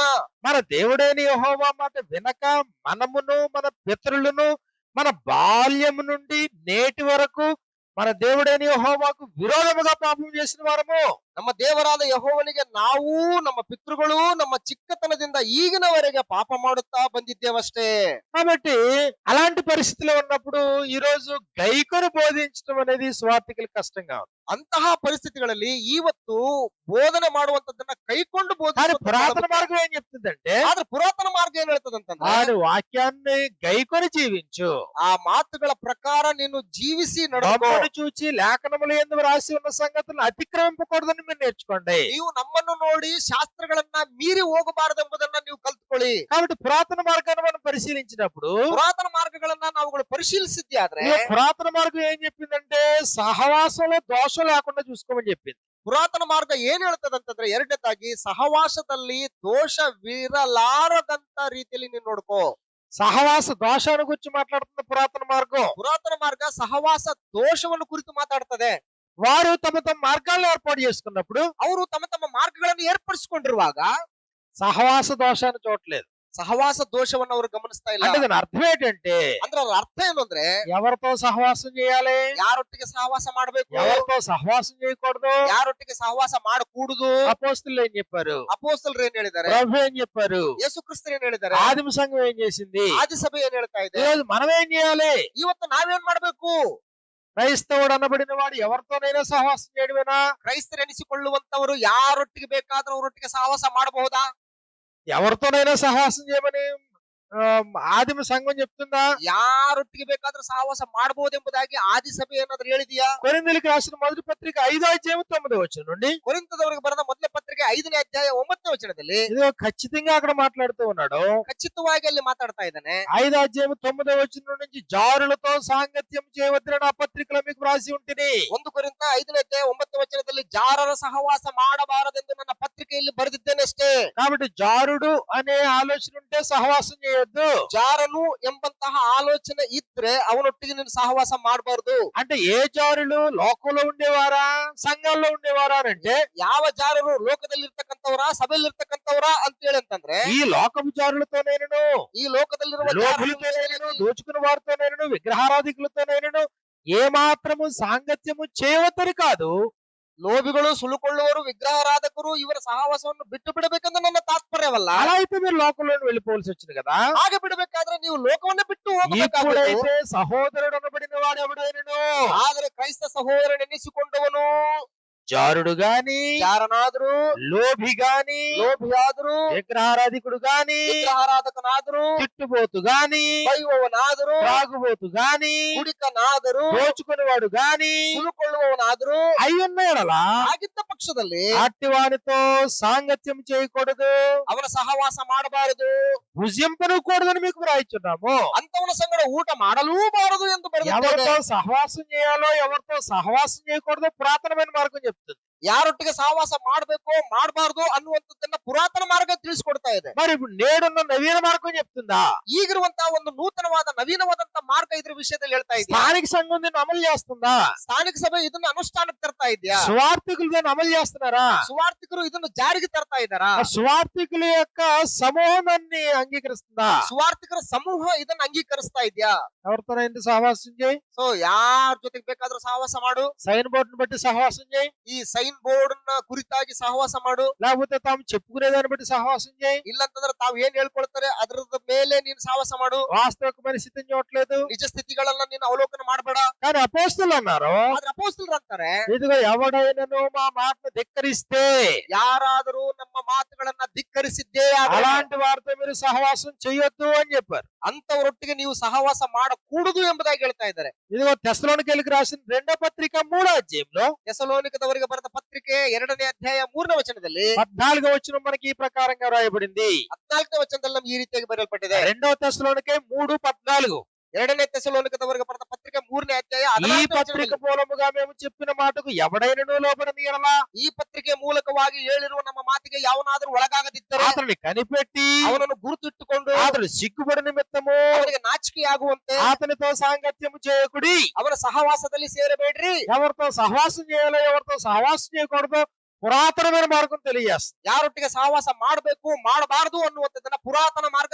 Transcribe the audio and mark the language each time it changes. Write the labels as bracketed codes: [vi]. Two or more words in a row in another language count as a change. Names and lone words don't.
[te] మన దేవుడైన యెహోవా మాట వినక మనమును మన పితరులను మన బాల్యము నుండి నేటి వరకు మన దేవుడైన యెహోవాకు విరోధముగా పాపం చేసిన వారము. [kn] ನಮ್ಮ ದೇವರಾದ ಯೆಹೋವನಿಗೆ ನಾವು ನಮ್ಮ ಪಿತೃಗಳು ನಮ್ಮ ಚಿಕ್ಕತನದಿಂದ ಈಗಿನವರೆಗೆ ಪಾಪ ಮಾಡುತ್ತಾ ಬಂದಿದ್ದೇವಷ್ಟೇ. [te] కాబట్టి అలాంటి పరిస్థితిలో ఉన్నప్పుడు ఈ రోజు గైకొను బోధించడం అనేది స్వార్థికులకు కష్టంగా ఉంది. [kn] ಅಂತಹ ಪರಿಸ್ಥಿತಿಗಳಲ್ಲಿ ಇವತ್ತು ಬೋಧನೆ ಮಾಡುವಂತದ್ದನ್ನ ಕೈಕೊಂಡು [te] కానీ [kn] ಬೋಧಿಸುವಂತ [te] పురాతన మార్గం ఏం చెప్తుందంటే [kn] ಆದ್ರೆ పుರಾತನ ಮಾರ್ಗ ಏನ್ ಹೇಳ್ತದಂತಂದ್ರೆ [te] ఆడు వాక్యాన్ని గైకొని జీవించు, [kn] ಆ ಮಾತುಗಳ ಪ್ರಕಾರ ನೀನು ಜೀವಿಸಿ ನಡ್ಕೋ. [te] బొమ్మను చూచి లేఖనములు యందు రాసి ఉన్న సంగతులను అతిక్రమింపకూడదని మీరు నేర్చుకోండి. [kn] ನೀವು ನಮ್ಮನ್ನು ನೋಡಿ ಶಾಸ್ತ್ರಗಳನ್ನ ಮೀರಿ ಹೋಗಬಾರದೆಂಬುದನ್ನ ನೀವು ಕಲ್ತ್ಕೊಳ್ಳಿ. [te] కాబట్టి పురాతన మార్గాన్ని మనం పరిశీలించినప్పుడు [kn] ಪುರಾತನ ಮಾರ್ಗಗಳನ್ನ ನಾವುಗಳು ಪರಿಶೀಲಿಸಿದ್ದೆ ಆದ್ರೆ [te] ఈ పురాతన మార్గం ఏం చెప్పిందంటే సహవాసంలో దోషం లేకుండా చూసుకోమని చెప్పింది. [kn] ಪುರಾತನ ಮಾರ್ಗ ಏನ್ ಹೇಳ್ತದಂತಂದ್ರೆ ಎರಡನೇದಾಗಿ ಸಹವಾಸದಲ್ಲಿ ದೋಷವಿರಲಾರದಂತ ರೀತಿಯಲ್ಲಿ ನೀನ್ ನೋಡ್ಕೋ. [te] సహవాస దోషాన్ని గురించి మాట్లాడుతున్న పురాతన మార్గం. [kn] ಪುರಾತನ ಮಾರ್ಗ ಸಹವಾಸ ದೋಷವನ್ನು ಕುರಿತು ಮಾತಾಡ್ತದೆ. [te] వారు తమ తమ మార్గాలను ఏర్పాటు చేసుకున్నప్పుడు [kn] ಅವರು ತಮ್ಮ ತಮ್ಮ ಮಾರ್ಗಗಳನ್ನು ಏರ್ಪಡಿಸಿಕೊಂಡಿರುವಾಗ [te] సహవాస దోషాన్ని చూడలేదు. [kn] ಸಹವಾಸ ದೋಷವನ್ನು ಅವರು ಗಮನಿಸ್ತಾ ಇಲ್ಲ. [te] అంటే దాని అర్థం ఏంటంటే [kn] ಅಂದ್ರೆ ಅದ್ರ ಅರ್ಥ ಏನು ಅಂದ್ರೆ [te] ఎవరితో సహవాసం చేయాలి, [kn] ಯಾರೊಟ್ಟಿಗೆ ಸಹವಾಸ ಮಾಡ್ಬೇಕು, [te] ఎవరితో సహవాసం చేయకూడదు [kn] ಯಾರೊಟ್ಟಿಗೆ ಸಹವಾಸ ಮಾಡಕೂಡುದು. [te] అపోస్తులు ఏం చెప్పారు, [kn] ಅಪೋಸ್ತಲರು ಏನ್ ಹೇಳಿದ್ದಾರೆ, [te] ప్రభు ఏం చెప్పారు, [kn] ಯೇಸು ಕ್ರಿಸ್ತರು ಏನ್ ಹೇಳಿದ್ದಾರೆ, [te] ఆదిమ సంఘం ఏం చేసింది, [kn] ಆದಿಸಭೆ ಏನ್ ಹೇಳ್ತಾ ಇದೆ. [te] ఈరోజు మనం ఏం చేయాలి? [kn] ಇವತ್ತು ನಾವೇನ್ ಮಾಡ್ಬೇಕು? [te] క్రైస్తవుడు అనబడిన వాడు ఎవరితోనైనా సహవాసం చేయడమేనా? [kn] ಕ್ರೈಸ್ತರೆನಿಸಿಕೊಳ್ಳುವಂತವರು ಯಾರೊಟ್ಟಿಗೆ ಬೇಕಾದ್ರೂ ಅವರೊಟ್ಟಿಗೆ ಸಹವಾಸ ಮಾಡಬಹುದಾ? [te] ఎవరితోనైనా సహవాసం చేయమని ఆదిమ సంఘం చెప్తుందా? [kn] ಯಾರೊಟ್ಟಿಗೆ ಬೇಕಾದ್ರೂ ಸಹವಾಸ ಮಾಡಬಹುದೆಂಬುದಾಗಿ ಆದಿಸಭೆ ಏನಾದ್ರೂ ಹೇಳಿದೆಯಾ? [te] కొరింథీయులకు రాసిన మొదటి పత్రిక 5:9 నుండి [kn] ಕೊರಿಂಥದವರಿಗೆ ಬರೆದ ಮೊದಲ ಪತ್ರಿಕೆ 5ನೇ ಅಧ್ಯಾಯ 9ನೇ ವಚನದಲ್ಲಿ [te] ఇదో ఖచ్చితంగా అక్కడ మాట్లాడుతూ ఉన్నాడు. [kn] ಖಚಿತವಾಗಿ ಅಲ್ಲಿ ಮಾತಾಡ್ತಾ ಇದ್ದಾನೆ. [te] 5:9 నుంచి జారులతో సాంగత్యం చేయవద్దని ఆ పత్రికలో మీకు రాసి ఉంటుంది. [kn] 1 ಕೊರಿಂಥ 5ನೇ ಅಧ್ಯಾಯ 9ನೇ ವಚನದಲ್ಲಿ ಜಾರರ ಸಹವಾಸ ಮಾಡಬಾರದೆಂದು ನನ್ನ ಪತ್ರಿಕೆಯಲ್ಲಿ ಬರೆದಿದ್ದೇನೆ ಅಷ್ಟೇ. [te] కాబట్టి జారుడు అనే ఆలోచన ఉంటే సహవాసం చేయొద్దు. [kn] ಜಾರನು ಎಂಬಂತಹ ಆಲೋಚನೆ ಇದ್ರೆ ಅವನೊಟ್ಟಿಗೆ ನೀನು ಸಹವಾಸ ಮಾಡಬಾರದು. [te] అంటే ఏ జారులు లోకంలో ఉండేవారా సంఘంలో ఉండేవారా అంటే [kn] ಯಾವ ಜಾರರು ಲೋಕದಲ್ಲಿ ಇರ್ತಕ್ಕಂಥವ್ರ ಸಭೆಯಲ್ಲಿ ಇರ್ತಕ್ಕಂಥವ್ರ ಅಂತ ಹೇಳಿ ಅಂತಂದ್ರೆ [te] ఈ లోకపు జారులతోనైనను, [kn] ಈ ಲೋಕದಲ್ಲಿರುವ [te] లోకులతోనైనను, దోచుకున్న వారితోనైనను, విగ్రహారాధికులతోనైనను ఏ మాత్రము సాంగత్యము చేయవద్దని కాదు. [kn] ಲೋಭಿಗಳು, ಸುಳುಕೊಳ್ಳುವರು, ವಿಗ್ರಹಾರಾಧಕರು ಇವರ ಸಹವಾಸವನ್ನು ಬಿಟ್ಟು ಬಿಡಬೇಕೆಂದು ನನ್ನ ತಾತ್ಪರ್ಯವಲ್ಲ. [te] అలా అయితే మీరు లోకంలోని వెళ్ళిపోవలసి వచ్చింది కదా. [kn] ಹಾಗೆ ಬಿಡಬೇಕಾದ್ರೆ ನೀವು ಲೋಕವನ್ನೇ ಬಿಟ್ಟು ಹೋಗಬೇಕಾಗುತ್ತೆ. [te] ఇప్పుడైతే సహోదరుడు అనబడిన వాడు ఎవడైనను, [kn] ಆದರೆ ಕ್ರೈಸ್ತ ಸಹೋದರನೆನಿಸಿಕೊಂಡವನು [te] జారుడు గాని, [kn] ಯಾರನಾದ್ರೂ, [te] లోభి గాని, [kn] ಲೋಭಿಯಾದರೂ, [te] విగ్రహారాధికుడు గాని, [kn] ವಿಗ್ರಹಾರಾಧಕನಾದರೂ, [te] తిట్టుబోతు గాని, [kn] ಬೈಯುವವನಾದರೂ, [te] త్రాగుబోతు గాని, [kn] ಕುಡಿಕನಾದರೂ, [te] దోచుకునేవాడు గాని [kn] ಸುಳುಕೊಳ್ಳುವವನಾದರೂ [te] అయ్యున్న ఎడల [kn] ಆಗಿದ್ದ ಪಕ್ಷದಲ್ಲಿ [te] అట్టి వానితో సాంగత్యం చేయకూడదు, [kn] ಅವನ సహవాಸ ಮಾಡಬಾರದು, [te] భుజింపనకూడదని మీకు వ్రాయిచున్నాము. [kn] ಅಂತವನ ಸಂಗಡ ಊಟ ಮಾಡಲೂಬಾರದು ಎಂದು ಬರೆದಿದ್ದೇನೆ. [te] ఎవరితో సహవాసం చేయాలో ఎవరితో సహవాసం చేయకూడదో పురాతనమైన మార్గం చెప్తుంది. [kn] ಯಾರೊಟ್ಟಿಗೆ ಸಹವಾಸ ಮಾಡಬೇಕು ಮಾಡಬಾರದು ಅನ್ನುವಂಥದ್ದನ್ನ ಪುರಾತನ ಮಾರ್ಗ ತಿಳಿಸ್ಕೊಡ್ತಾ ಇದೆ. [te] మరి ఇప్పుడు నేడున్న నవీన మార్గం చెప్తుందా? [kn] ಈಗಿರುವಂತಹ ಒಂದು ನೂತನವಾದ ನವೀನವಾದಂತ ಮಾರ್ಗ ಇದ್ರ ವಿಷಯದಲ್ಲಿ ಹೇಳ್ತಾ ಇದೆಯಾ? [te] స్థానిక సంఘం దీన్ని అమలు చేస్తుందా? [kn] ಸ್ಥಾನಿಕ ಸಭೆ ಇದನ್ನ ಅನುಷ್ಠಾನಕ್ಕೆ ತರ್ತಾ ಇದೆಯಾ? [te] సువార్థికులు దీన్ని అమలు చేస్తున్నారా? [kn] ಸುವಾರ್ಥಿಕರು ಇದನ್ನು ಜಾರಿಗೆ ತರ್ತಾ ಇದ್ದಾರಾ? [te] ఆ సువార్థికుల యొక్క సమూహం దాన్ని అంగీకరిస్తుందా? [kn] ಸುವಾರ್ಥಿಕರ ಸಮೂಹ ಇದನ್ನ ಅಂಗೀಕರಿಸ್ತಾ ಇದೆಯಾ? [te] ఎవరితోనైనా సహవాసం చేయి, [kn] ಸೊ ಯಾರ ಜೊತೆಗೆ ಬೇಕಾದ್ರೂ ಸಹವಾಸ ಮಾಡು, [en] sign boardను [te] బట్టి సహవాసం చేయి, [kn] ಈ [en] sign board [kn] ನ ಕುರಿತಾಗಿ ಸಹವಾಸ ಮಾಡು, [te] లేకపోతే తాము చెప్పుకునే దాన్ని బట్టి సహవాసం చేయి. [kn] ಇಲ್ಲಂತಂದ್ರೆ ತಾವು ಏನ್ ಹೇಳ್ಕೊಳ್ತಾರೆ ಅದರದ ಮೇಲೆ ನೀನು ಸಹವಾಸ ಮಾಡು. [te] వాస్తవిక పరిస్థితిని చూడట్లేదు. [kn] ನಿಜ ಸ್ಥಿತಿಗಳನ್ನ ನೀನು ಅವಲೋಕನ ಮಾಡಬೇಡ. [te] కానీ అపోస్తలులు అన్నారు, [kn] ಆದ್ರೆ ಅಪೊಸ್ತಲರು ಅಂತಾರೆ, [te] ఇదిగో ఎవడైనను మా మాటను ధిక్కరిస్తే [kn] ಯಾರಾದರೂ ನಮ್ಮ ಮಾತುಗಳನ್ನ ಧಿಕ್ಕರಿಸಿದ್ದೇ [te] అలాంటి వారితో మీరు సహవాసం చేయొద్దు అని చెప్పారు. [kn] ಅಂತವರೊಟ್ಟಿಗೆ ನೀವು ಸಹವಾಸ ಮಾಡಕೂಡುದು ಎಂಬುದಾಗಿ ಹೇಳ್ತಾ ಇದ್ದಾರೆ. [te] ఇదిగో తెస్సలోనికైలకు రాసిన 2వ పత్రిక 3వ అధ్యాయంలో [kn] ಥೆಸಲೋನಿಕದವರಿಗೆ ಬರೆದ ಪತ್ರಿಕೆ 2ನೇ ಅಧ್ಯಾಯ 3ನೇ ವಚನದಲ್ಲಿ [te] 14వ వచనం మనకి ఈ ప్రకారంగా రాయబడింది. [kn] 14ನೇ ವಚನದಲ್ಲಿ ನಮ್ಗೆ ಈ ರೀತಿಯಾಗಿ ಬರೆಯಲ್ಪಟ್ಟಿದೆ. [te] 2వ తెస్సలోనికై 3:14 [kn] 2ನೇ ಥೆಸಲೋನಿಕದವರಿಗೆ ಬರೆದ ಪತ್ರಿಕೆ 3ನೇ ಅಧ್ಯಾಯ [te] ఈ [kn] 14ನೇ [te] పత్రిక [kn] ವಚನದಲ್ಲಿ, [te] మూలముగా మేము చెప్పిన మాటకు ఎవడైనను లోబడని ఎడల [kn] ಈ ಪತ್ರಿಕೆ ಮೂಲಕವಾಗಿ ಹೇಳಿರುವ ನಮ್ಮ ಮಾತಿಗೆ ಯಾವನಾದ್ರೂ ಒಳಗಾಗದಿದ್ದರೆ [te] అతన్ని కనిపెట్టి [kn] ಅವನನ್ನು ಗುರುತಿಟ್ಟುಕೊಂಡು [te] అతడు సిగ్గుపడి నిమిత్తము [kn] ಅವನಿಗೆ ನಾಚಿಕೆಯಾಗುವಂತೆ [te] అతనితో సాంగత్యము చేయకుడి. [kn] ಅವನ ಸಹವಾಸದಲ್ಲಿ ಸೇರಬೇಡ್ರಿ. [te] ఎవరితో సహవాసం చేయాలో ఎవరితో సహవాసం చేయకూడదో పురాతనమైన మార్గం తెలియజేస్తుంది. [kn] ಯಾರೊಟ್ಟಿಗೆ ಸಹವಾಸ ಮಾಡಬೇಕು ಮಾಡಬಾರದು ಅನ್ನುವಂಥದ್ದನ್ನ ಪುರಾತನ ಮಾರ್ಗ